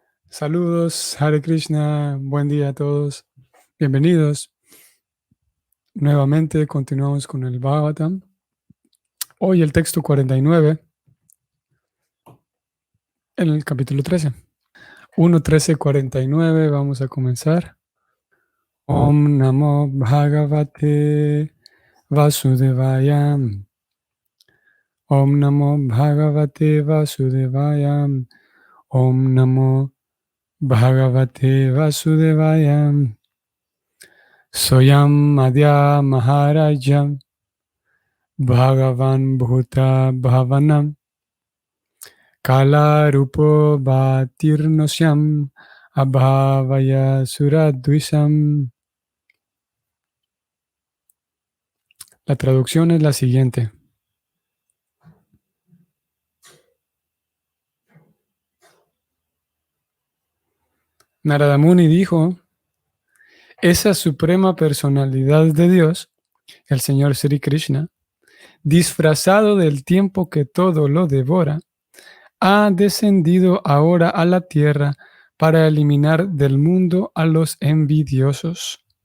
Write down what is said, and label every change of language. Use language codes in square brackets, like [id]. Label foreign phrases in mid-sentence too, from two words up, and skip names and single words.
[es] Saludos, [sa] हरे कृष्ण, [es] buen día a todos, bienvenidos. Nuevamente continuamos con el Bhagavatam. Hoy el texto 49 en el capítulo 13. 1.13.49, vamos a comenzar. [sa] ॐ नमो भगवते वासुदेवाय. ॐ नमो भगवते वासुदेवाय. ॐ नमो भगवते वासुदेवाय. सोयम् अद्य महाराजम् भगवान् भूत भावनम् काल रूपो भतिर्नोस्यम् अभावाय सुरद्विसम्. [es] La traducción es la siguiente. Narada Muni dijo: esa suprema personalidad de Dios, el Señor Sri Krishna, disfrazado del tiempo que todo lo devora, ha descendido ahora a la tierra para eliminar del mundo a los envidiosos.